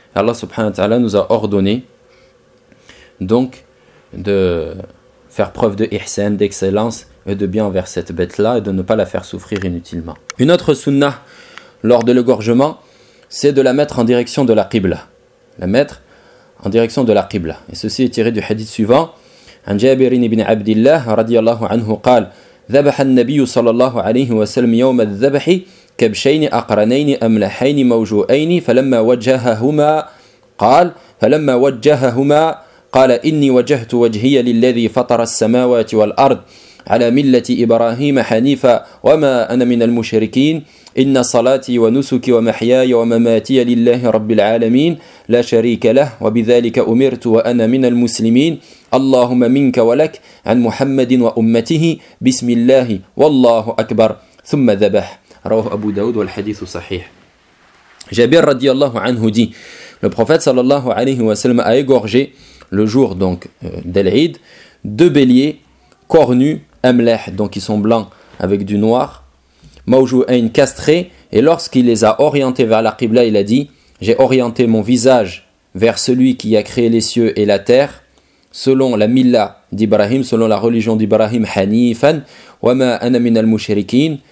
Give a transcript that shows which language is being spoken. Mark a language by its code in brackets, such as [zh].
[fr] Allah subhanahu wa ta'ala nous a ordonné donc de faire preuve de ihsan, d'excellence et de bien envers cette bête-là et de ne pas la faire souffrir inutilement. Une autre sunnah lors de l'égorgement, c'est de la mettre en direction de la qibla. La mettre en direction de la qibla. Et ceci est tiré du hadith suivant. [ar] An Jabirin ibn Abdillah radiyallahu anhu qal ذبح النبي صلى الله عليه وسلم يوم الذبح كبشين أقرنين أملحين موجوئين فلما وجههما قال إني وجهت وجهي للذي فطر السماوات والأرض على ملة إبراهيم حنيفا وما أنا من المشركين إن صلاتي ونسكي ومحياي ومماتي لله رب العالمين لا شريك له وبذلك أمرت وأنا من المسلمين اللهم منك ولك عن محمد وأمته بسم الله والله أكبر ثم ذبح رواه أبو داود والحديث صحيح. جابر رضي الله عنه [fr] dit, le prophète sallallahu alayhi wa sallam a égorgé le jour donc d'Al-Eid deux béliers cornus amlah, donc ils sont blancs avec du noir, maujouain castré, et lorsqu'il les a orientés vers la qibla, il a dit, j'ai orienté mon visage vers celui qui a créé les cieux et la terre, selon la milla d'Ibrahim, selon la religion d'Ibrahim, hanifan, [ar] wama ana min al-mushrikin.